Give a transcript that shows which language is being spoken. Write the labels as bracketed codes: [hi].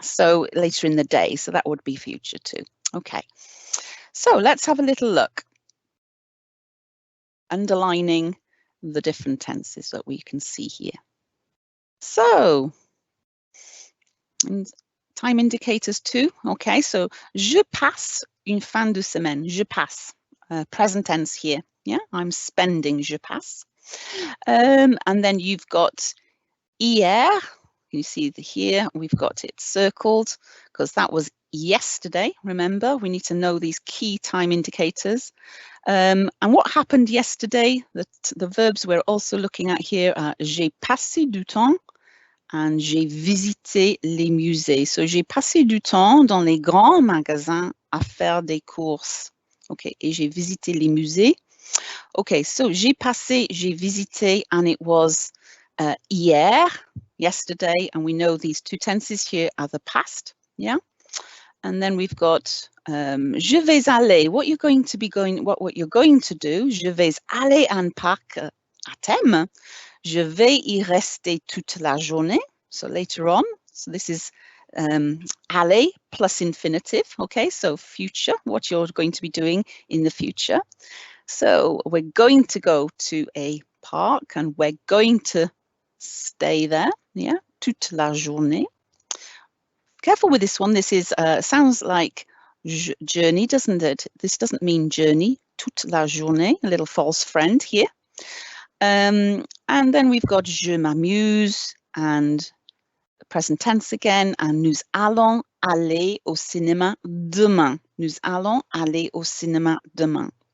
[en] So later in the day, so that would be future too. Okay, so let's have a little look. Underlining the different tenses that we can see here. So, and time indicators too. Okay, so [fr] je passe une fin de semaine. Je passe, [en] present tense here. Yeah, I'm spending. Je passe. And then you've got hier. You see here we've got it circled because that was yesterday. Remember, we need to know these key time indicators. And what happened yesterday? The verbs we're also looking at here are [fr] j'ai passé du temps [en] and [fr] j'ai visité les musées. [en] So [fr] j'ai passé du temps dans les grands magasins à faire des courses. [en] Okay, [fr] et j'ai visité les musées. [en] Okay, so [fr] j'ai passé, j'ai visité, [en] and it was hier, yesterday, and we know these two tenses here are the past, yeah? And then we've got [fr] je vais aller. [en] What you're going to be what you're going to do. [fr] Je vais aller en parc à thème. Je vais y rester toute la journée. [en] So later on. So this is aller plus infinitive. Okay, so future. What you're going to be doing in the future. So we're going to go to a park and we're going to stay there. Yeah, [fr] toute la journée. [en] Careful with this one. This is sounds like journey, doesn't it? This doesn't mean journey. [fr] Toute la journée, [en] a little false friend here. And then we've got [fr] je m'amuse [en] and the present tense again. And [fr] nous allons aller au cinéma demain. Nous allons aller au cinéma demain.